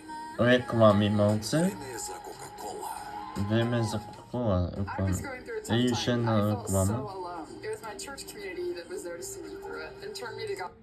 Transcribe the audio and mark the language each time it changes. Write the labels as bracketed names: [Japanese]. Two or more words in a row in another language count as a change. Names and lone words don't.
[Macedonian] Реклами малце. Време е за Кока-Кола. Време за Кока-Кола. [English] I was [Macedonian] Реклама. [English] going through a tough [Macedonian] И [English] time. [Macedonian] уште [English] I [Macedonian] една [English] felt so [Macedonian] реклама. [English] alone. It was my church community that was there to see me through it and turn me to God.